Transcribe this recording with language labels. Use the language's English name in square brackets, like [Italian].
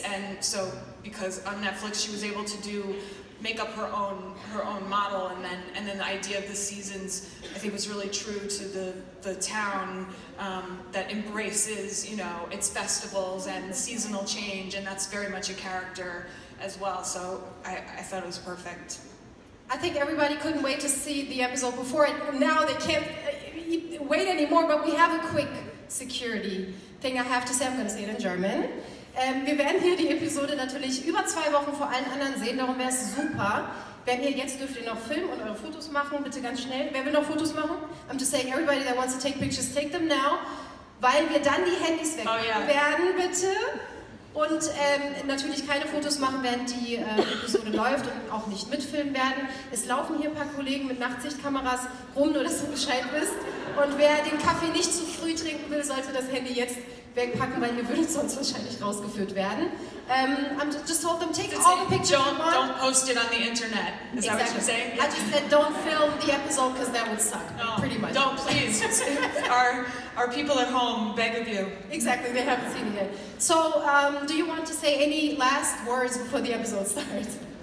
[English] And so because on Netflix she was able to make up her own model, and then the idea of the seasons, I think, was really true to the town that embraces, you know, its festivals and seasonal change, and that's very much a character as well. So I thought it was perfect. I think everybody couldn't wait to see the episode before it. Now they can't wait anymore, but we have a quick security thing I have to say. I'm going to say it in German. [German] Wir werden hier die Episode natürlich über 2 Wochen vor allen anderen sehen, darum wäre es super, wenn ihr jetzt dürft ihr noch filmen und eure Fotos machen, bitte ganz schnell. Wer will noch Fotos machen? [English] I'm just saying, everybody that wants to take pictures, take them now, [German] weil wir dann die Handys wegnehmen werden, bitte. Und natürlich keine Fotos machen, während die Episode läuft, und auch nicht mitfilmen werden. Es laufen hier ein paar Kollegen mit Nachtsichtkameras rum, nur dass du Bescheid wisst. Und wer den Kaffee nicht zu früh trinken will, sollte das Handy jetzt wegpacken, weil ihr würdet sonst wahrscheinlich rausgeführt werden. [English] Just told them, take all the pictures you want. Don't post it on the internet. Is that what you're saying? I just said don't film the episode because that would suck, pretty much. Don't, please. Our people at home beg of you. Exactly, they haven't seen it yet. So, do you want to say any last words before the episode starts?